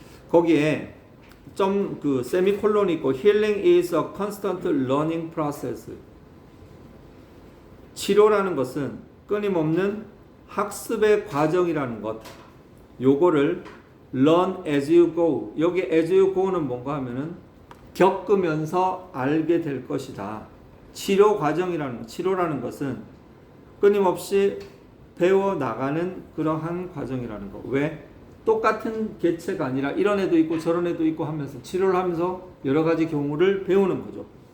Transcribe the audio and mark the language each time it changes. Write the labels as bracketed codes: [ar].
[ko] 거기에 그 세미콜론이 있고 [en] healing is a constant learning process. [ko] 치료라는 것은 끊임없는 학습의 과정이라는 것. 요거를 [en] learn as you go. [ko] 여기 as you go는 뭔가 하면은 겪으면서 알게 될 것이다. 치료 과정이라는 치료라는 것은 끊임없이 배워 나가는 그러한 과정이라는 거. 왜? 똑같은 개체가 아니라 이런 애도 있고 저런 애도 있고 하면서 치료를 하면서 여러 가지 경우를 배우는 거죠.